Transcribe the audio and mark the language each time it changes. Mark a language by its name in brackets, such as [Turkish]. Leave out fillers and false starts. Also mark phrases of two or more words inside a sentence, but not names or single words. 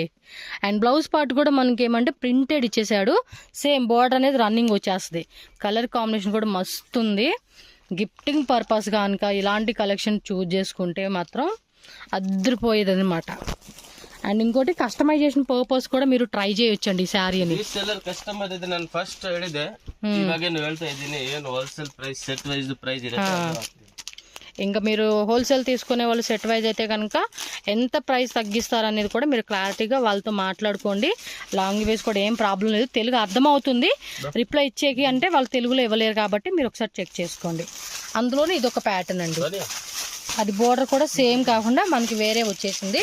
[Telugu] అండ్ బ్లౌజ్ పార్ట్ కూడా మనకి ఏమంటే ప్రింటెడ్ ఇచ్చేసాడు. [English] same border [Telugu] అనేది రన్నింగ్ వచ్చేస్తుంది. [English] colour combination [Telugu] కూడా మస్తు ఉంది. [English] gifting purpose [Telugu] కనుక ఇలాంటి కలెక్షన్ చూజ్ చేసుకుంటే మాత్రం అద్దరిపోయేది అనమాట. అండ్ ఇంకోటి [English] customisation purpose [Telugu] కూడా మీరు ట్రై చేయొచ్చండి ఈ శారీని. [Kannada] ಕಸ್ಟಮರ್ ಇದೆ, ನಾನು ಫಸ್ಟ್ ಹೇಳಿದೆ, ಇವಾಗ ಏನು ಹೇಳ್ತಾ ಇದ್ದೀನಿ, ಏನು [English] wholesale price set wise price [Kannada] ಇರುತ್ತೆ. [Telugu] ఇంకా మీరు హోల్సేల్ తీసుకునే వాళ్ళు [English] set wise [Telugu] అయితే కనుక ఎంత ప్రైస్ తగ్గిస్తారు అనేది కూడా మీరు క్లారిటీగా వాళ్ళతో మాట్లాడుకోండి. లాంగ్వేజ్ కూడా ఏం ప్రాబ్లం లేదు, తెలుగు అర్థమవుతుంది. రిప్లై ఇచ్చేకి అంటే వాళ్ళు తెలుగులో ఇవ్వలేరు కాబట్టి మీరు ఒకసారి చెక్ చేసుకోండి. అందులోనే ఇదొక ప్యాటర్న్ అండి, అది బోర్డర్ కూడా సేమ్ కాకుండా మనకి వేరే వచ్చేసింది.